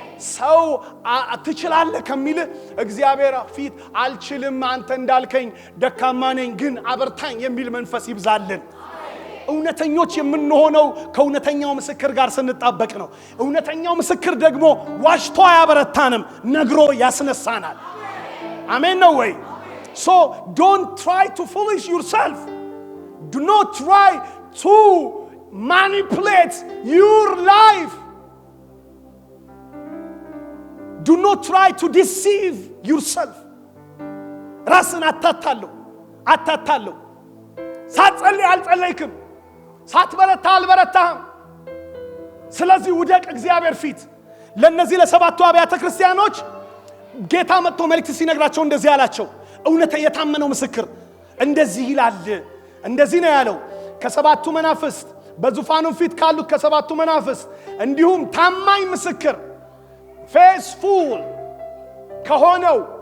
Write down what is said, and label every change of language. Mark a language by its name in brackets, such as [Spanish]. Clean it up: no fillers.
[Amharic] ሰው ትችላለህ ከሚል እግዚአብሔር ፊት አልችልም አንተ እንዳልከኝ ደካማ ነኝ ግን አበርታኝ የሚል መንፈስ ይብዛልን። እውነተኞች የምንሆነው ከእውነተኛው ምስክር ጋር ስንጣበቅ ነው። እውነተኛው ምስክር ደግሞ ዋሽቶ አያበረታንም፣ ነግሮ ያስነሳናል። አሜን ነው ወይ? [English] So don't try to foolish yourself. Do not try to manipulate your life. Do not try to deceive yourself. [Amharic] ራስን አታታለሁ። ሳትጸልይ አልጸለይክም፣ ሳትበረታ አልበረታህም። ስለዚህ ውደቅ እግዚአብሔር ፊት። ለነዚህ ለሰባቱ አብያተ ክርስቲያኖች ጌታ መጥቶ መልእክት ሲነግራቸው እንደዚህ አላቸው። እውነተ የታመነው ምስክር እንደዚህ ይላል። እንደዚህ ነው ያለው። ከሰባቱ መናፍስት በዙፋኑ ፊት ካሉት ከሰባቱ መናፍስት እንዲሁም ታማኝ ምስክር ፌስፉል ከሆነው